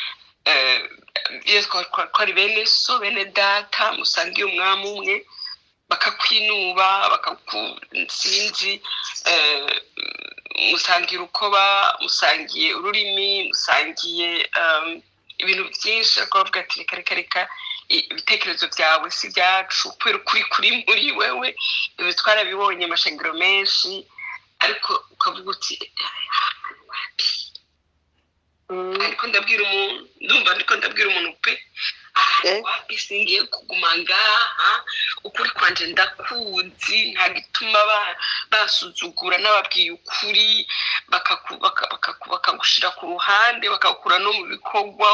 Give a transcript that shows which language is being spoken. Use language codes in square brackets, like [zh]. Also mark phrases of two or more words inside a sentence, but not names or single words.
[rn] Ko ari bene so bene data musangiye umwami umwe, bakakwinuba bakakusinzi, musangira ukoba, musangiye ururimi, musangiye ibintu byinshi. Ariko bavuga ati reka ibitekerezo byawe si byacu, kubera ukuri kuri muri wewe. Ibi twarabibonye amashengero menshi, ariko ukavuga uti ariko ndabwira umuntu, ndumva ndiko ndabwira umuntu pe wapi singiye kuguma ngaha, ukuri kwanje ndakuzi, nta gituma basuzugura n'ababwiye ukuri bakagushira ku ruhande, bakakura no mu bikorwa.